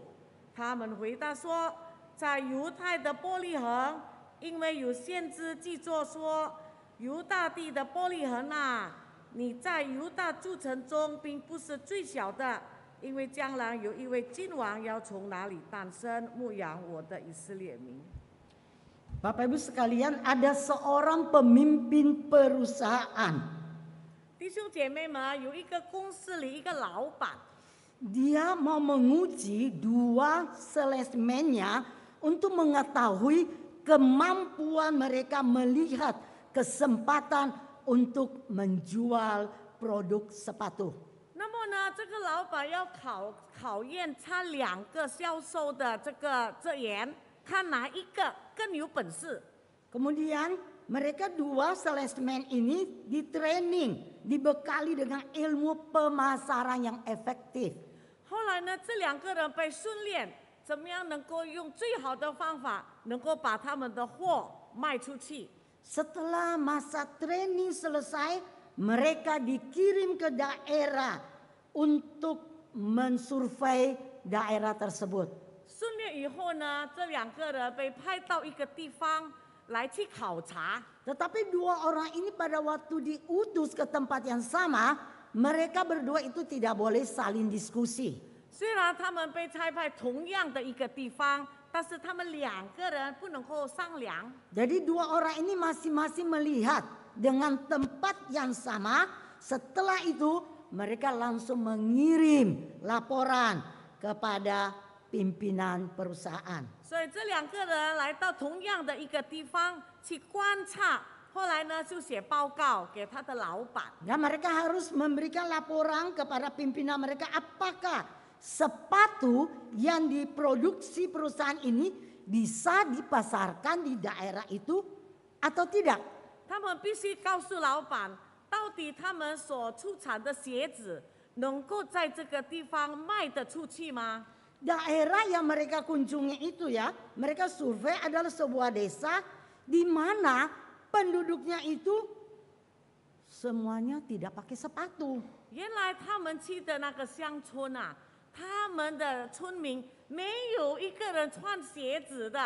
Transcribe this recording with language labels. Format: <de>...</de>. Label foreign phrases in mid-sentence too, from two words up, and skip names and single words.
<zh>他们回答说，在犹太的伯利恒，因为有先知记作说，犹大地的伯利恒啊，你在犹大诸城中并不是最小的，因为将来有一位君王要从哪里诞生，牧养我的以色列民。</zh> <id>Bapak Ibu sekalian, ada seorang pemimpin perusahaan.</id> <zh>弟兄姐妹们，有一个公司里一个老板。</zh> <id>Dia mau menguji dua salesman-nya untuk mengetahui kemampuan mereka melihat kesempatan untuk menjual produk sepatu.</id> <zh>那么呢，这个老板要考验他2个销售的这员，看哪一个更有本事。</zh> <id>Kemudian mereka dua salesman ini di training, dibekali dengan ilmu pemasaran yang efektif.</id> <zh>后来呢，这2个人被训练，怎么样能够用最好的方法，能够把他们的货卖出去。</zh> <id>Setelah masa training selesai, mereka dikirim ke daerah untuk mensurvei daerah tersebut.</id> <zh>训练以后呢，这2个人被派到一个地方来去考察。</zh> <id>Tetapi dua orang ini pada waktu diutus ke tempat yang sama, mereka berdua itu tidak boleh saling diskusi.</id> <zh>虽然他们被差派同样的一个地方，但是他们2个人不能够商量。</zh> <id>Jadi dua orang ini masing-masing melihat dengan tempat yang sama. Setelah itu mereka langsung mengirim laporan kepada pimpinan perusahaan.</id> <zh>所以这2个人来到同样的一个地方去观察。后来呢，就写报告给他的老板。</zh> <id>Dan mereka harus memberikan laporan kepada pimpinan mereka apakah sepatu yang diproduksi perusahaan ini bisa dipasarkan di daerah itu atau tidak.</id> <zh>他们必须告诉老板，到底他们所出产的鞋子能够在这个地方卖得出去吗？</zh> <id>Daerah yang mereka kunjungi itu ya, mereka survei adalah sebuah desa di mana penduduknya itu semuanya tidak pakai sepatu.</id> <zh>原来他们去的那个乡村啊，他们的村民没有一个人穿鞋子的。</zh>